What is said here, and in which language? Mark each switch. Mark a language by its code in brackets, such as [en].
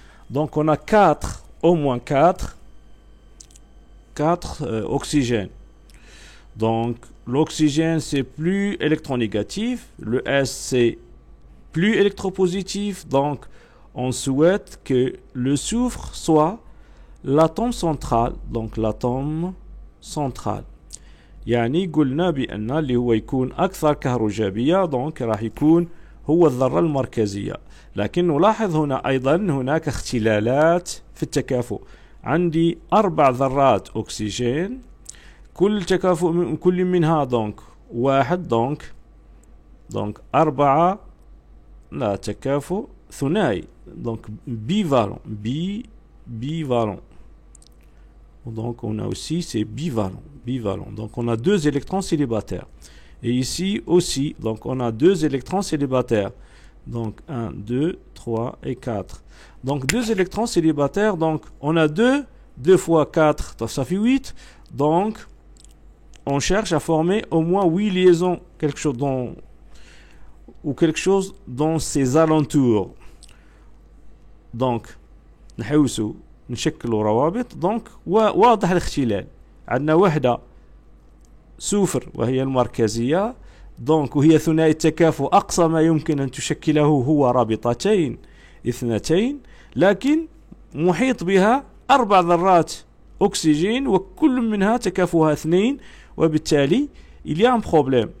[fr] Donc, on a au moins 4 oxygènes. Donc, l'oxygène, c'est plus électronégatif. Le S, c'est plus électropositif. Donc, on souhaite que le soufre soit l'atome central. Donc, l'atome central. [ar] يعني قلنا بأن اللي هو يكون أكثر كهروجابية donc راح يكون هو الذرة المركزية. لكن نلاحظ هنا أيضا هناك اختلالات في التكافؤ. عندي 4 ذرات أكسجين، كل تكافؤ من كل منها دونك 1 دونك 4 لا تكافؤ ثنائي [fr] donc bivalent. Donc on a aussi c'est bivalent. Donc on a 2 électrons célibataires. Et ici aussi, donc on a 2 électrons célibataires. Donc 1, 2, 3 et 4. Donc 2 électrons célibataires, donc on a 2 fois 4, donc ça fait 8. Donc on cherche à former au moins 8 liaisons, quelque chose dans ces alentours. [ar] Donc نحوسوا نشكلوا روابط. donc واضح الاختلال. عندنا وحدة صفر وهي المركزية، donc وهي ثنائي التكافؤ، أقصى ما يمكن أن تشكله هو رابطتين 2، لكن محيط بها 4 ذرات أكسجين وكل منها تكافؤها 2، وبالتالي [fr] il y a un problème.